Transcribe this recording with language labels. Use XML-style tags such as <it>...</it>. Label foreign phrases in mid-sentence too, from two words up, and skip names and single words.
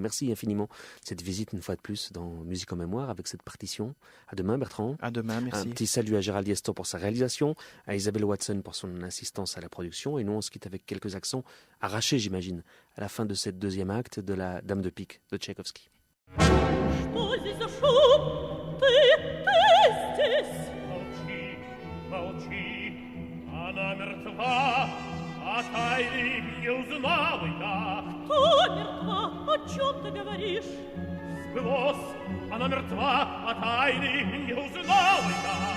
<fr>Merci infiniment de cette visite une fois de plus dans Musique en Mémoire avec cette partition. À demain, Bertrand. À demain, merci. Un petit salut à Gérald Yeston pour sa réalisation, à Isabelle Watson pour son assistance à la production, et nous on se quitte avec quelques accents arrachés, j'imagine, à la fin de cette 2e acte de la Dame de pique de Tchaïkovski.</fr> <ru>Она мертва, а тайны не узнала я. Кто мертва? О чем ты говоришь? Сбылось, она мертва, а тайны не узнала я.</ru>